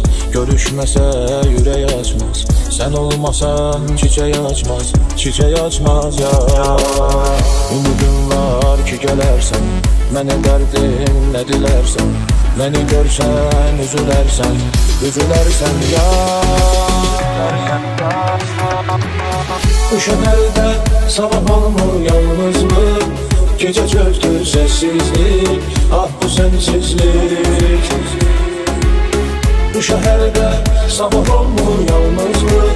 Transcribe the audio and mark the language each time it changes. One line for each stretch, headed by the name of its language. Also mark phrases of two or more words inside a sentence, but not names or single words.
Azerbaijani: Görüşməsə ürək açmaz. Sen olmasan çiçək açmaz. Çiçək açmaz ya. Ümidin var ki gələrsən. Mənə dərdin nə dilərsən. Məni görsən üzülərsən. Üzülərsən ya.
Turkish: Bu şehirde sabah olmur yalnızlık. Gece çöktü sessizlik. Ah bu sensizlik. Bu şehirde sabah olmur yalnızlık.